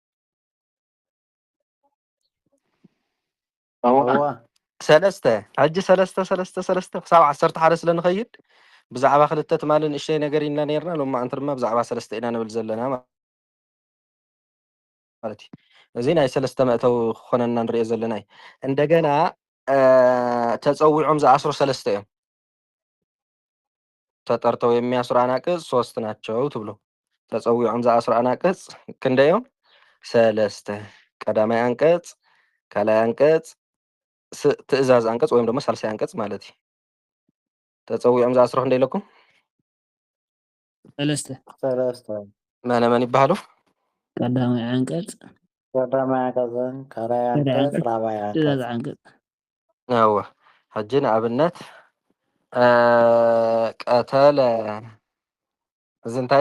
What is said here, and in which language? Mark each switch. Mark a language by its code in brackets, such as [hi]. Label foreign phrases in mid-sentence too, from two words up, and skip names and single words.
[ti] ሰለስተ ሕጂ ሰለስተ ክሳብ 11 ስለ ንኸይድ ብዛዕባ ክልተ ትማልን እሽተይ ነገር ኢና ነርና ሎማ አንተ ድማ ብዛዕባ ሰለስተ ኢና ንብል ዘለና ማለት እዩ እዚ ናይ ሰለስተ መእተው ክኾነና ንሪኦ ዘለና እንደገና ተጸዊዖም ዝኣስሩ ሰለስተ እዮም [am] ተጠርተው የሚያስሩ አናቅጽ ሶስት ናቸው [ti] ትብሉ ተጸዊዖም ዝኣስሩ አናቅጽ ክንደዮም ሰለስተ ቀዳማይ አንቀጽ ካልኣይ አንቀጽ ትእዛዝ አንቀጽ [am] ወይም ደግሞ [ti] ሳልሳይ አንቀጽ ማለት እዩ ተጸዊዖም ዝኣስሩ ክንደይ ኢለኩም ሰለስተ መነመን ይባሃሉ ቀዳማይ አንቀጽ ካልኣይ አንቀጽ ራብዓይ አንቀጽ አዎ ሕጂ ንኣብነት ቀተለ እዚ እንታይ